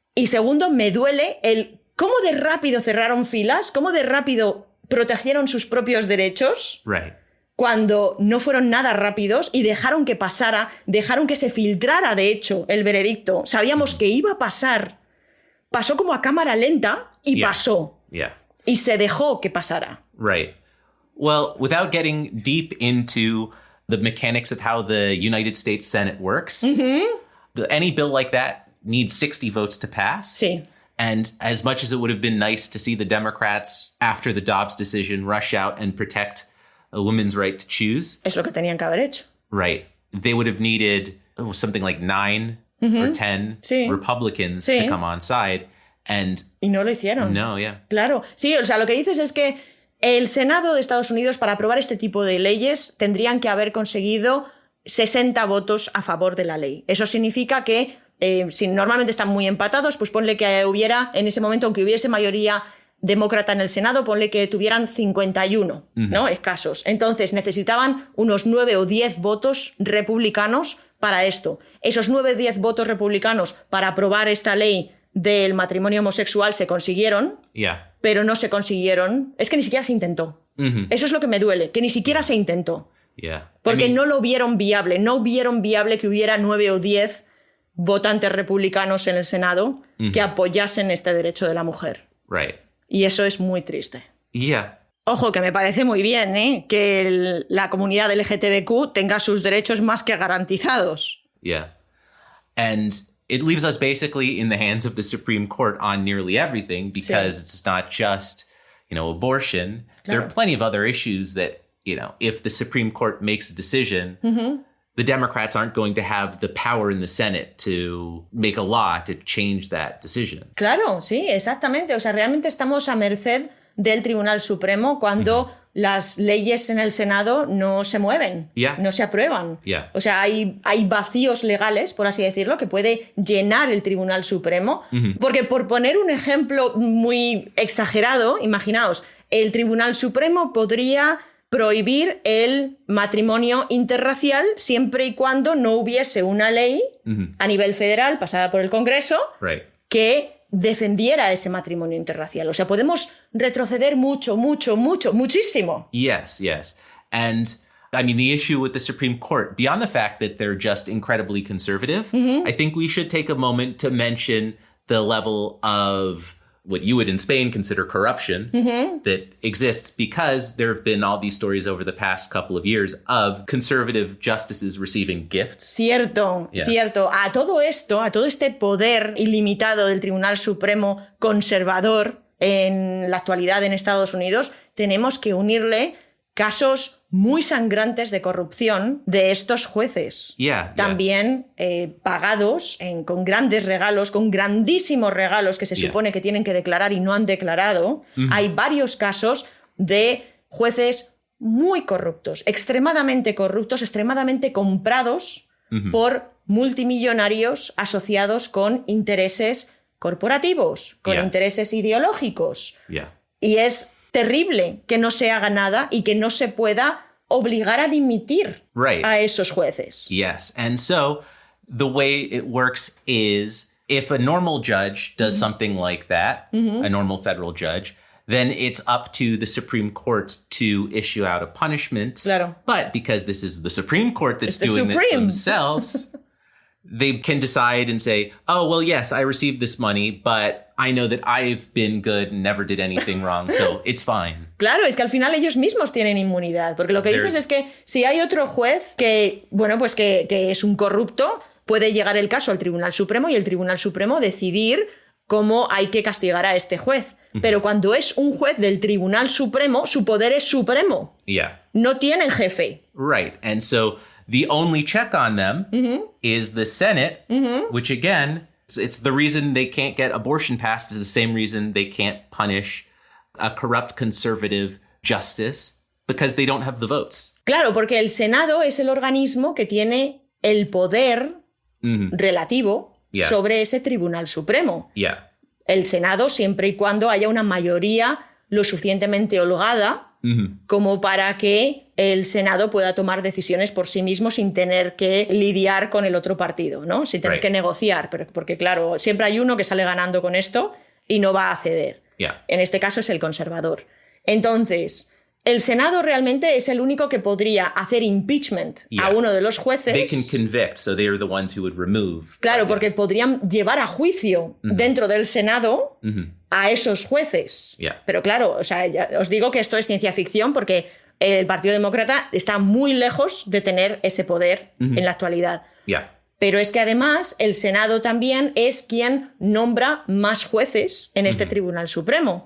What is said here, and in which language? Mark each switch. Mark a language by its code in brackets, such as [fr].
[es] Y segundo, me duele el cómo de rápido cerraron filas, cómo de rápido protegieron sus propios derechos. [en] Right. [es] Cuando no fueron nada rápidos y dejaron que pasara, dejaron que se filtrara, de hecho, el veredicto. Sabíamos que iba a pasar. Pasó como a cámara lenta y pasó. [en] Yeah. [es] Y se dejó que pasara. [en] Right. Well, without getting deep into the mechanics of how the United States Senate works, any bill like that needs 60 votes to pass. [es] Sí. [en] And as much as it would have been nice to see the Democrats, after the Dobbs decision, rush out and protect a woman's right to choose. [es] Es lo que tenían que haber hecho. [en] Right. They would have needed something like 9 or 10 Republicans to come on side. And [es] y no lo hicieron. [en] No, yeah. [es] Claro. Sí, o sea, lo que dices es que el Senado de Estados Unidos, para aprobar este tipo de leyes, tendrían que haber conseguido 60 votos a favor de la ley. Eso significa que, si normalmente están muy empatados, pues ponle que hubiera, en ese momento, aunque hubiese mayoría demócrata en el Senado, ponle que tuvieran 51, ¿no? Escasos. Entonces necesitaban unos 9 o 10 votos republicanos para esto. Esos 9 o 10 votos republicanos para aprobar esta ley del matrimonio homosexual se consiguieron, pero no se consiguieron. Es que ni siquiera se intentó. Eso es lo que me duele, que ni siquiera se intentó. Porque no lo vieron viable. No vieron viable que hubiera 9 o 10 votantes republicanos en el Senado que apoyasen este derecho de la mujer. [en] Right. [es] Y eso es muy triste. [en] Yeah. [es] Ojo, que me parece muy bien, que la comunidad LGTBQ tenga sus derechos más que garantizados. [en] Yeah. And it leaves us basically in the hands of the Supreme Court on nearly everything, because it's not just, abortion. [es] Claro. [en] There are plenty of other issues that, if the Supreme Court makes a decision, the Democrats aren't going to have the power in the Senate to make a law to change that decision. [es] Claro, sí, exactamente. O sea, realmente estamos a merced del Tribunal Supremo cuando las leyes en el Senado no se mueven, no se aprueban. O sea, hay vacíos legales, por así decirlo, que puede llenar el Tribunal Supremo. Porque, por poner un ejemplo muy exagerado, imaginaos, el Tribunal Supremo podría prohibir el matrimonio interracial siempre y cuando no hubiese una ley a nivel federal pasada por el Congreso que defendiera ese matrimonio interracial. O sea, podemos retroceder muchísimo. [en] Yes. And I mean, the issue with the Supreme Court, beyond the fact that they're just incredibly conservative, I think we should take a moment to mention the level of what you would in Spain consider corruption that exists, because there have been all these stories over the past couple of years of conservative justices receiving gifts. [es] Cierto. A todo este poder ilimitado del Tribunal Supremo conservador en la actualidad en Estados Unidos, tenemos que unirle casos muy sangrantes de corrupción de estos jueces. También pagados con grandes regalos, con grandísimos regalos que se supone que tienen que declarar y no han declarado. Hay varios casos de jueces muy corruptos, extremadamente comprados por multimillonarios asociados con intereses corporativos, con intereses ideológicos. Y es terrible que no se haga nada y que no se pueda obligar a dimitir a esos jueces. [en] Yes. And so the way it works is, if a normal judge does something like that, a normal federal judge, then it's up to the Supreme Court to issue out a punishment. [es] Claro. [en] But because this is the Supreme Court that's doing this themselves, they can decide and say, oh, well, yes, I received this money, but I know that I've been good and never did anything wrong, so it's fine. [es] Claro, es que al final ellos mismos tienen inmunidad, porque lo que dices es que si hay otro juez que, bueno, pues que es un corrupto, puede llegar el caso al Tribunal Supremo y el Tribunal Supremo decidir cómo hay que castigar a este juez. Pero cuando es un juez del Tribunal Supremo, su poder es supremo. [en] Yeah. [es] No tienen jefe. [en] Right. And so the only check on them is the Senate, which again, it's the reason they can't get abortion passed is the same reason they can't punish a corrupt conservative justice, because they don't have the votes. [es] Claro, porque el Senado es el organismo que tiene el poder relativo sobre ese Tribunal Supremo. [en] Yeah. [es] El Senado, siempre y cuando haya una mayoría lo suficientemente holgada como para que el Senado pueda tomar decisiones por sí mismo sin tener que lidiar con el otro partido, ¿no? Sin tener que negociar, porque claro, siempre hay uno que sale ganando con esto y no va a ceder. [en] Yeah. [es] En este caso es el conservador. Entonces, el Senado realmente es el único que podría hacer impeachment a uno de los jueces. [en] They can convict, so they are the ones who would remove. [es] Claro, porque podrían llevar a juicio dentro del Senado a esos jueces. [en] Yeah. [es] Pero claro, o sea, ya os digo que esto es ciencia ficción porque el Partido Demócrata está muy lejos de tener ese poder en la actualidad. [en] Yeah. [es] Pero es que además el Senado también es quien nombra más jueces en este Tribunal Supremo.